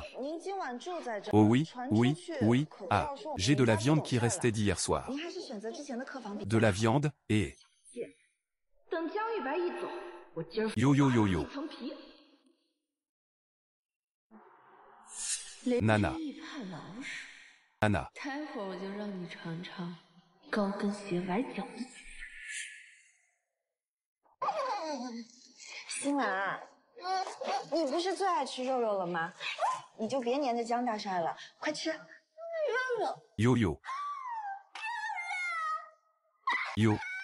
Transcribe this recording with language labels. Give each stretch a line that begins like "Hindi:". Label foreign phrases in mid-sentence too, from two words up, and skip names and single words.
French: Oh oui, oui, oui, ah, j'ai de la viande qui restait d'hier soir. De la viande, et... Yo yo yo yo. Nana. Nana.
Chinese: 新兰，你不是最爱吃肉肉了吗？你就别黏着江大帅了，快吃。 Yo yo. Yo.